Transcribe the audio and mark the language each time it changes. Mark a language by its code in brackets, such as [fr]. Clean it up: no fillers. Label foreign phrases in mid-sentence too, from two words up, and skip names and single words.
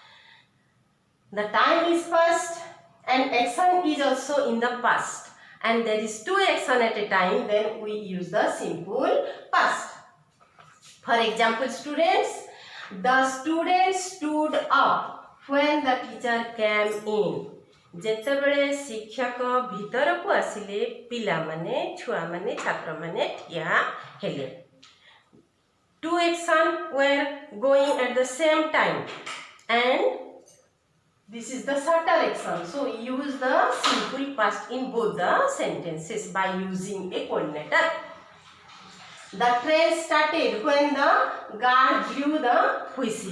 [en] The time is past and action is also in the past, and there is 2 action at a time, then we use the simple past. For example, students, the student stood up when the teacher came in. [or] ଯେତେବେଳେ ଶିକ୍ଷକ ଭିତରକୁ ଆସିଲେ ପିଲାମାନେ ଛୁଆମାନେ ଛାତ୍ରମାନେ ଠିଆ ହେଲେ. [en] 2 action were going at the same time, and this is the shorter action. So use the simple past in both the sentences by using a coordinator. The train started when the guard blew the whistle.